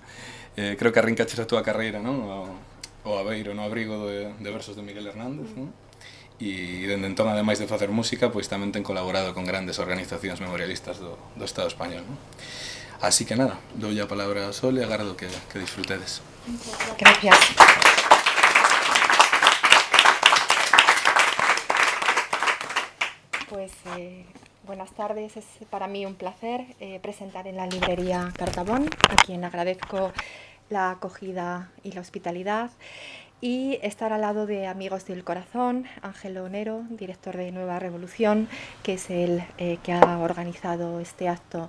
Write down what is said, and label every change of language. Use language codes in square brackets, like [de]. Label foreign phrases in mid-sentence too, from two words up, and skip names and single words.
[gl] Creo que arrincaches a túa carreira, non? O Aveiro no abrigo de versos de Miguel Hernández, non? E dende entón, ademais de facer música, pois tamén ten colaborado con grandes organizacións memorialistas do Estado español, non? Así que nada, doulle a palabra a Sol e agardo que disfrutedes. [es] Gracias. Pues buenas tardes, es para mí un placer presentar en la librería Cartabón, a quien agradezco la acogida y la hospitalidad, y estar al lado de Amigos del Corazón, Ángelo Nero, director de Nueva Revolución, que es el que ha organizado este acto.